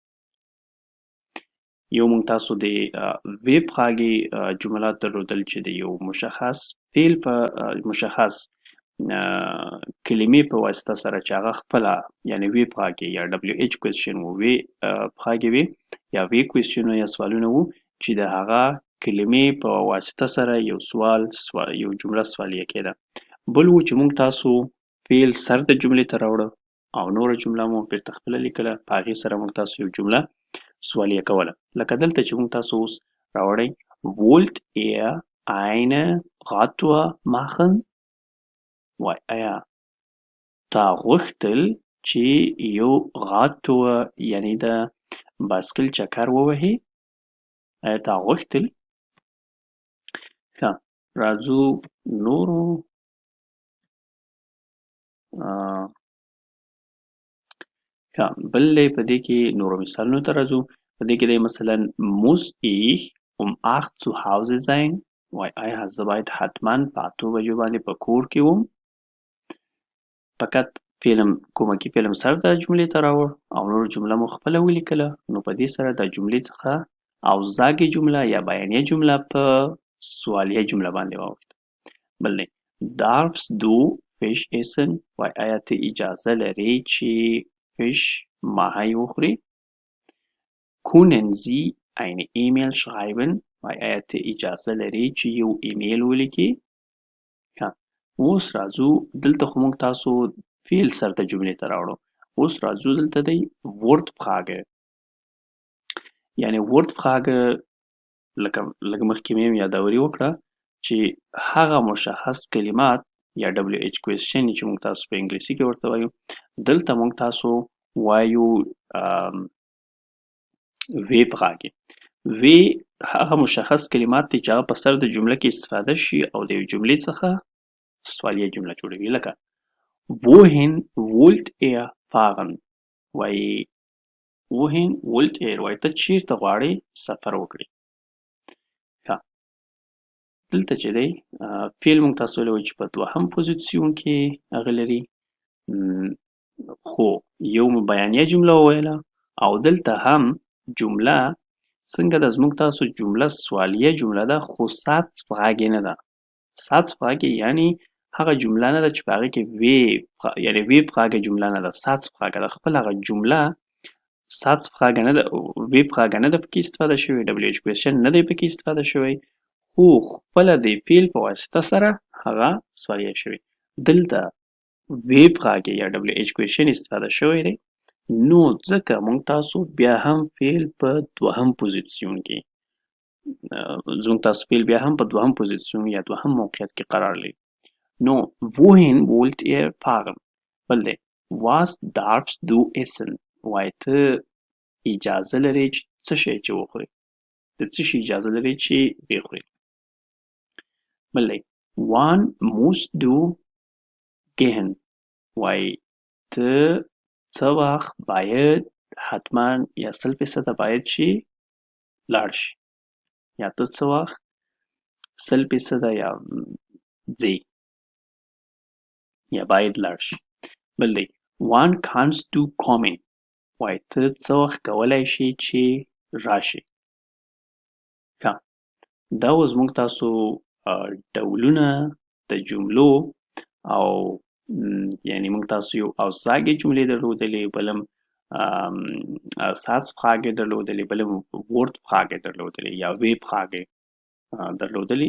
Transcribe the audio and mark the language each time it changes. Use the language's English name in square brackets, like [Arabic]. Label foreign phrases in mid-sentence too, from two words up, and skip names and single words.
[Pashto] یو موږ تاسو د ویب فراګې جملات درلودل چې د یو مشخص فعل په مشخص کلمې په واسطه سره چې هغه خپله یعنی وی فراګې یا [English] WH question [Pashto] و وی فراګې وي یا [English] W question [Pashto] یا سوالونه وو چې د هغه کلمې په واسطه سره یو یو جمله سوالیه کېده. بل و چې موږ تاسو فعل سر د جملې ته راوړه او نوره جمله مو بیرته خپله لیکله، په هغې سره موږ تاسو یو جمله سوالیه کوله. لکه دلته چې موږ تاسو اوس راوړئ [German] wollt ihr eine Radtour machen؟ [Pashto] وایي آیا تا غوښتل چې یو Radtour یعنی د بایسکل چکر ووهې؟ آیا تا غوښتل؟ ښه، راځو نورو ښه بل دی په دې کې نورو مثالونو ته راځو. په دې کې دی مثلا [German] muss ich um 8 zu Hause sein؟ [Pashto] وایي آیا زه باید حتما په 8 بجو باندې په کور کې وم؟ فقط کومکي فعل سر د جملې ته راوړ او نور جمله مو خپله ولیکله، نو په دې سره د جملې څخه Aussage جمله یا بیانیه جمله په سوالیه جمله باندې واوښته. بل دی [German] Darfst du Fisch essen؟ [Pashto] وایي آیا ته اجازه لرې چې فش ماهی وخورې؟ [German] Können Sie eine E-Mail schreiben؟ [Pashto] وایي آیا ته اجازه لرې چې یو ایمیل ولیکې؟ ښه، اوس راځو دلته خو موږ تاسو فعل سر د جملې ته راوړو. اوس راځو دلته دی Wortfrage. یعنی Wortfrage لږ مخکې مې یادوري وکړه چې هغه مشخص کلمات یا [English] WH question [Pashto] چې موږ تاسو په انګلیسي کې ورته وایو، دلته موږ تاسو وایو وی فراګې. وی هغه مشخص کلمات دي چې هغه په سر د جمله کې استفاده شي او د یو جملې څخه سوالیه جمله جوړوي. لکه [German] wohin wollt ihr fahren [Pashto] وایي [German] wohin wollt ihr [Pashto] وایي ته چیرته غواړې سفر وکړې. ښه دلته چې دی فعل موږ تاسو ویلی وو چې په دوهم پوزیسیون کې هغه لري خو یو مو بیانیه جمله وویله او دلته هم جمله څنګه ده زموږ تاسو جمله سوالیه جمله ده خو Satzfrage نه ده. Satzfrage یعنی هغه جمله نه ده چې په هغې کې یعنې Webfrage جمله نه ده Satzfrage ده. خپل هغه جمله Satzfrage نه ده Webfrage نه ده پکې استفاده شوې [English] WH question [Pashto] نه دی پکې استفاده شوی خو خپله د فعل په واسطه سره هغه سوالیه شوې. دلته Webfrage یا [English] WH question [Pashto] استفاده شوی دی نو ځکه موږ تاسو بیا هم فعل په دوهم پوزیسیون کې زموږ تاسو فعل بیا هم په دوهم پوزیسیون یا دوهم موقعیت کې قرار لري. نو [German] wohin wollt ihr fahren [Pashto] بل دی [German] was darfst du essen [Pashto] وایي ته اجازه لرې چې څه شی چې وخورې د څه شي اجازه لرې چې وخورې. بل دی [German] wann musst du gehen [Pashto] وایي ته څه وخت باید حتما یا 100% باید چې لاړ شي یا ته څه وخت 100% یا ځې یا باید لاړ شي. بل دی [German] wann kannst du kommen [Pashto] وایي ته څه وخت کولی شي چې راشي. ښه دا اوس موږ تاسو ډولونه د جملو او یعنی موږ تاسو یو اوساګې جملې درلودلې بلم Satzfrage درلودلې بلم Wortfrage درلودلې یا Webfrage درلودلې.